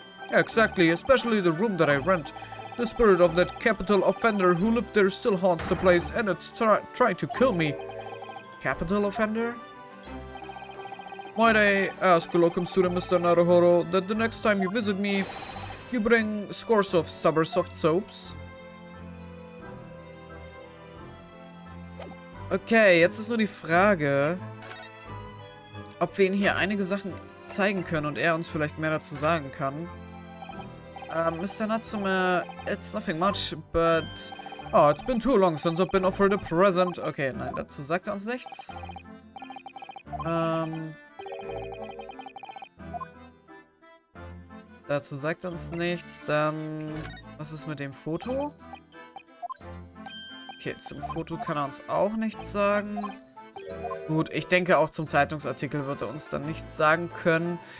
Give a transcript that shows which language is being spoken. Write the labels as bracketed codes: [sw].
[en] Yeah, exactly, especially the room that I rent. The spirit of that capital offender who lived there still haunts the place, and it's trying to kill me. Capital offender? Might I ask, locum student Mr. Naruhodo, that the next time you visit me, you bring scores of soft soaps? [de] Okay, jetzt ist nur die Frage, ob wir ihm hier einige Sachen zeigen können und er uns vielleicht mehr dazu sagen kann. [en] Mr. Natsume, it's nothing much, but... Oh, it's been too long since I've been offered a present. [de] Okay, nein, dazu sagt er uns nichts. Dazu sagt er uns nichts. Dann... Was ist mit dem Foto? Okay, zum Foto kann er uns auch nichts sagen. Gut, ich denke auch zum Zeitungsartikel wird er uns dann nichts sagen können.